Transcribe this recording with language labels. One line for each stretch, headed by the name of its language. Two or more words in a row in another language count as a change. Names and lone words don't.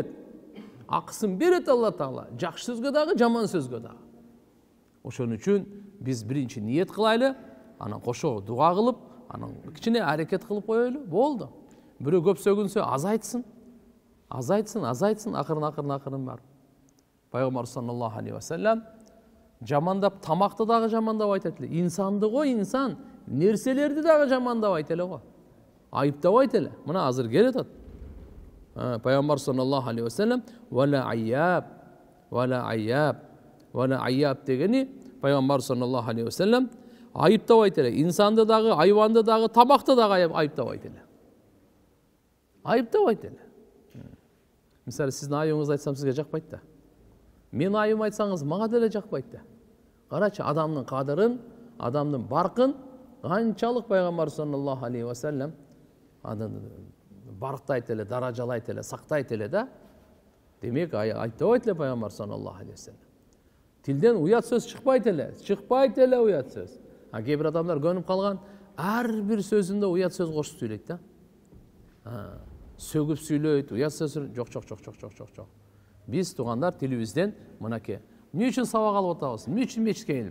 Kyrgyz: Акысын берет Алла Таала. Жакшы сөзгө дагы, жаман сөзгө дагы. Ошон үчүн биз биринчи ниет кылайлы, анан кошо дуа кылып, анан кичине аракет кылып коелу, болду. Бирөө көп сөгүнсө азайтсын, акырын бар. Пайгамбар
Arabic: صلى الله عليه وسلم
Kyrgyz: жамандап тамакты дагы жамандап айтат эле. Инсанды го инсан, нерселерди дагы жамандабайт эле го. Айыптабайт эле. Мына азыр келет атат. Пайгамбар
Arabic: صلى الله عليه وسلم ولا عياب
Kyrgyz: дегени Пайгамбар
Arabic: صلى الله عليه وسلم
Kyrgyz: айыптабайт эле. Инсанды дагы, айванды дагы, тамакты дагы айыптабайт эле. Айыптабайт эле. Мисалы сиздин айыбыңызды айтсам сизге жакпайт да. Мен айым айтсаңыз мага деле жакпайт да. Карачы, адамдын кадырын, адамдын баркын канчалык Пайгамбар
Arabic: صلى الله عليه وسلم
Kyrgyz: барктайт эле, даражалайт эле, сактайт эле да. Демек айыптабайт эле Пайгамбар
Arabic: صلى الله عليه وسلم.
Kyrgyz: Тилден уят сөз чыкпайт эле уят сөз. Кээ бир адамдар көнүп калган, ар бир сөзүндө уят сөз кошуп сүйлөйт да. Сөгүп сүйлөйт, уят сөз жок. Биз туугандар тилибизден мынакей. Эмне үчүн сабак алып атабыз? Эмне үчүн мечитке келип?